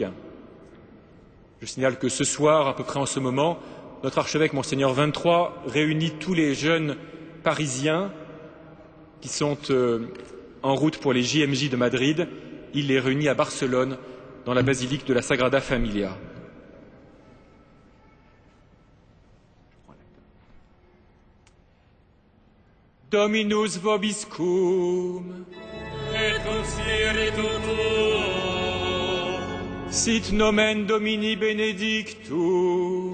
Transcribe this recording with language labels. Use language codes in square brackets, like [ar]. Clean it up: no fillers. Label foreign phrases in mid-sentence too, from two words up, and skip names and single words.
[fr] Je signale que ce soir, à peu près en ce moment, notre archevêque, Monseigneur 23, réunit tous les jeunes parisiens qui sont en route pour les JMJ de Madrid. Il les réunit à Barcelone, dans la basilique de la Sagrada Familia. [la] Dominus vobiscum. Et cum spiritu tuo. Sit nomen Domini benedictum.